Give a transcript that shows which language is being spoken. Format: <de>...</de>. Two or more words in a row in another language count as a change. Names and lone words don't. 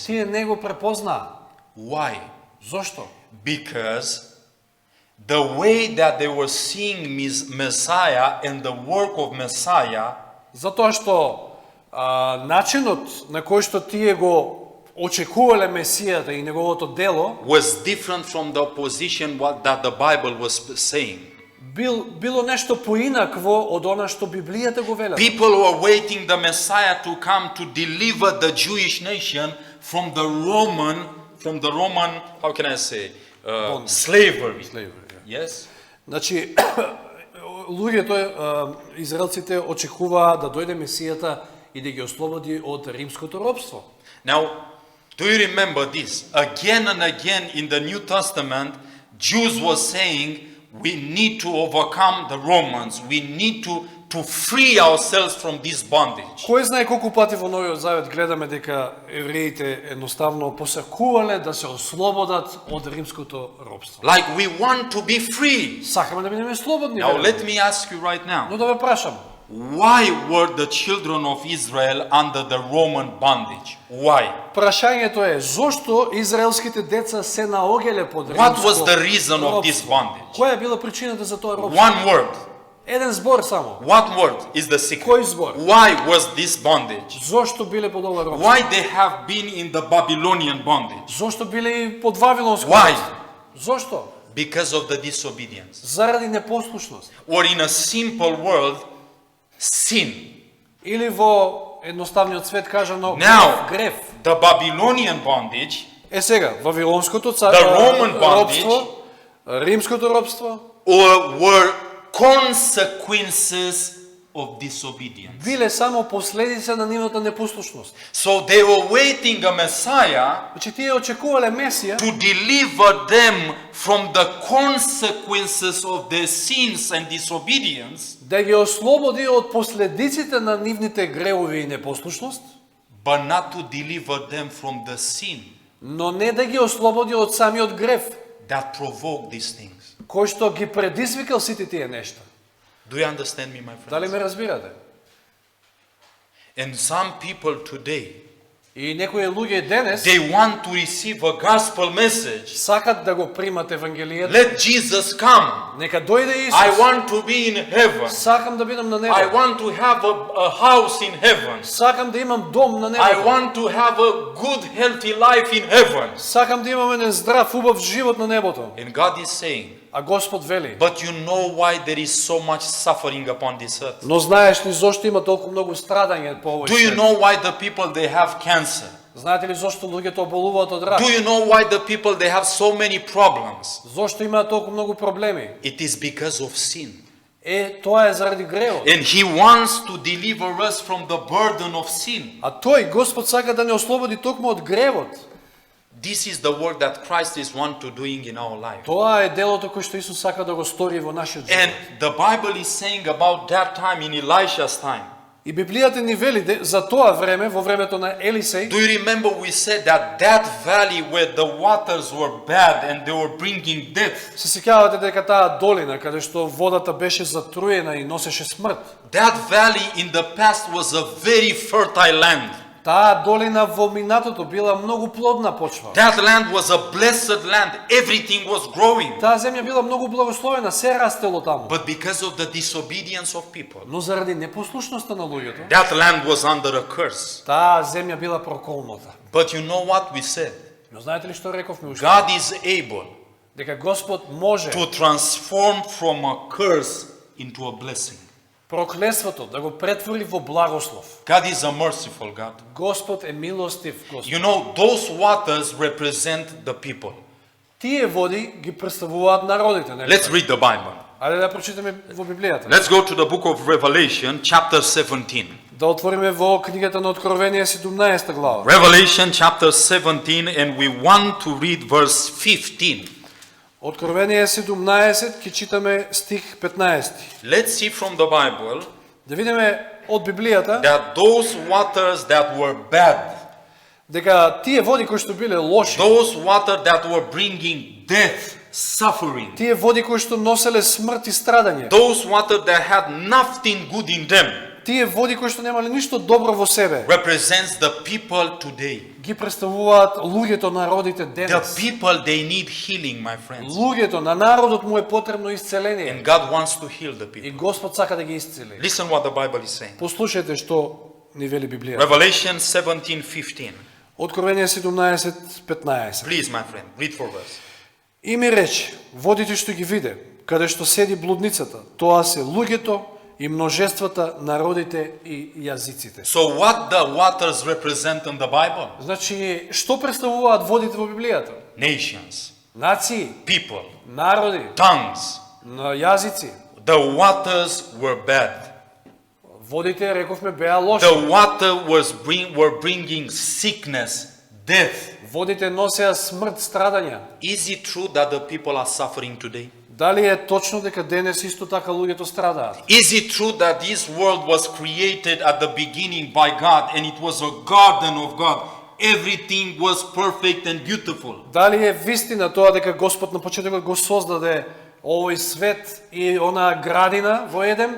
<mk>тие не го препознаа.</mk> <en>Why?</en> <mk>Зошто?</mk> <en>Because the way that they were seeing Messiah and the work of Messiah</en> <mk>Затоа што начинот на кој што тие го очекувале Месијата и неговото дело</mk> <en>was different from the position that the Bible was saying.</en> <mk>било нешто поинакво од она што Библијата го велела.</mk> <en>People were waiting the Messiah to come to deliver the Jewish nation from the Roman, how can I say, slavery. Yes?</en> <mk>Значи, луѓето, израелците очекуваа да дојде Месијата и да ги ослободи од римското робство.</mk> <en>Now, do you remember this? Again and again in the New Testament, Jews were saying, we need to overcome the Romans. We need to free ourselves from this bondage.</en> <mk>Кој знае колку пати во Новиот Завет гледаме дека евреите едноставно посакувале да се ослободат од римското робство.</mk> <en>Like we want to be free.</en> <mk>Сакаме да бидеме слободни.</mk> <en>Now,</en> <mk>верувам.</mk> <en>let me ask you right now.</en> <mk>Но да ве прашам,</mk> <en>Why were the children of Israel under the Roman bondage? Why?</en> <mk>прашањето е зошто израелските деца се наоѓале под римско</mk> <en>What was the reason of this</en> <mk>робство?</mk> <en>bondage?</en> <mk>Која е била причината за тоа робство?</mk> <en>One word.</en> <mk>Еден збор само.</mk> <en>What word is the secret?</en> <mk>Кој збор?</mk> <en>Why was this bondage?</en> <mk>Зошто биле под ова робство?</mk> <en>Why they have been in the Babylonian bondage?</en> <mk>Зошто биле и под вавилонско</mk> <en>Why?</en> <mk>робство? Зошто?</mk> <en>Because of the disobedience.</en> <mk>Заради непослушност.</mk> <en>Or in a simple word, sin.</en> <mk>Или во едноставниот свет кажано</mk> <en>Now,</en> <mk>грев.</mk> <en>the Babylonian bondage</en> <mk>Е сега, вавилонското</mk> <en>The Roman</en> <mk>робство, римското робство,</mk> <en>were consequences of disobedience.</en> <mk>биле само последица на нивната непослушност.</mk> <en>So they were waiting a Messiah</en> <mk>Значи тие очекувале Месија</mk> <en>to deliver them from the consequences of their sins and disobedience,</en> <mk>да ги ослободи од последиците на нивните гревови и непослушност,</mk> <en>but not to deliver them from the sin</en> <mk>но не да ги ослободи од самиот грев,</mk> <en>that provoked these things.</en> <mk>кој што ги предизвикал сите тие нешта.</mk> <en>Do you understand me, my</en> <mk>Дали</mk> <en>friends?</en> <mk>ме разбирате?</mk> <en>And some people today,</en> <mk>И некои луѓе денес</mk> <en>they want to receive a gospel message.</en> <mk>сакат да го примат Евангелието.</mk> <en>Let Jesus come.</en> <mk>Нека дојде</mk> <en>I</en> <mk>Исус.</mk> <en>want to be in heaven.</en> <mk>Сакам да бидам на</mk> <en>I</en> <mk>небо.</mk> <en>want to have a house in heaven.</en> <mk>Сакам да имам дом на</mk> <en>I</en> <mk>небото.</mk> <en>want to have a good, healthy life in heaven.</en> <mk>Сакам да имам еден здрав, убав живот на небото.</mk> <en>And God is saying,</en> <mk>А Господ вели:</mk> <en>but you know why there is so much suffering upon this earth?</en> <mk>но знаеш ли зошто има толку многу страдање по овој</mk> <en>Do you</en> <mk>свет?</mk> <en>know why the people they have cancer?</en> <mk>Знаете ли зошто луѓето оболуваат од рак?</mk> <en>Do you know why the people they have so many problems?</en> <mk>Зошто имаат толку многу проблеми?</mk> <en>It is because of sin.</en> <mk>Тоа е заради гревот.</mk> <en>And He wants to deliver us from the burden of sin.</en> <mk>А тој Господ сака да не ослободи токму од гревот.</mk> <en>This is the work that Christ is want to doing in our life.</en> <mk>Тоа е делото кој што Исус сака да го стори во нашиот</mk> <en>And</en> <mk>живот.</mk> <en>the Bible is saying about that time in Elisha's time.</en> <mk>И Библијата ни вели за тоа време, во времето на Елисеј.</mk> <en>Do you remember we said that that valley where the waters were bad and they were bringing death?</en> <mk>Се сеќавате дека таа долина каде што водата беше затруена и носеше смрт.</mk> <en>That valley in the past was a very fertile land.</en> <mk>Таа долина во минатото била многу плодна почва.</mk> <en>That land was a blessed land. Everything was growing.</en> <mk>Таа земја била многу благословена, се растело таму.</mk> <en>But because of the disobedience of people,</en> <mk>Но заради непослушноста на луѓето,</mk> <en>that land was under a curse.</en> <mk>таа земја била проколната.</mk> <en>But you know what we said?</en> <mk>Но знаете ли што рековме уште?</mk> <en>God is able</en> <mk>Дека Господ може</mk> <en>to transform from a curse into a blessing.</en> <mk>проклетството да го претвори во благослов.</mk> <en>God is a merciful God.</en> <mk>Господ е милостив Господ.</mk> <en>You know, those waters represent the people.</en> <mk>Тие води ги представуваат народите, нели?</mk> <en>Let's read the Bible.</en> <mk>Ајде да прочитаме во Библијата.</mk> <en>Let's go to the book of Revelation, chapter 17.</en> <mk>Да отвориме во книгата на Откровение 17 глава.</mk> <en>Revelation chapter 17, and we want to read verse 15.</en> <mk>Откровение 17 ќе читаме стих 15.</mk> <en>Let's see from the Bible</en> <mk>Да видиме од Библијата</mk> <en>that those waters that were bad,</en> <mk>дека тие води кои што биле лоши,</mk> <en>those water that were bringing death, suffering,</en> <mk>тие води кои што носеле смрт и страдање,</mk> <en>those water that had nothing good in them,</en> <mk>тие води кои што немале ништо добро во себе,</mk> <en>represents the people today.</en> <mk>ги представуваат луѓето, народите</mk> <en>The</en> <mk>денес.</mk> <en>people, they need healing, my friends.</en> <mk>Луѓето, на народот му е потребно исцеление.</mk> <en>And God wants to heal the</en> <mk>И</mk> <en>people.</en> <mk>Господ сака да ги исцели.</mk> <en>Listen what the Bible is saying.</en> <mk>Послушајте што ни вели Библијата.</mk> <en>Revelation 17:15.</en> <mk>Откровение 17:15.</mk> <en>Please, my friend, read for us.</en> <mk>И ми рече, водите што ги виде, каде што седи блудницата, тоа се луѓето и множествата, народите и јазиците.</mk> <en>So what the waters represent in the Bible?</en> <mk>Значи, што представуваат водите во Библијата?</mk> <en>Nations,</en> <mk>Нации,</mk> <en>people,</en> <mk>народи,</mk> <en>tongues.</en> <mk>на јазици.</mk> <en>The waters were bad.</en> <mk>Водите, рековме, беа лоши.</mk> <en>The water were bringing sickness, death.</en> <mk>Водите носеа смрт, страдања.</mk> <en>Is it true that the people are suffering today?</en> <mk>Дали е точно дека денес исто така луѓето страдаат?</mk> <en>Is it true that this world was created at the beginning by God and it was a garden of God? Everything was perfect and beautiful.</en> <mk>Дали е вистина тоа дека Господ на почетокот го создаде овој свет и онаа градина во Едем,</mk>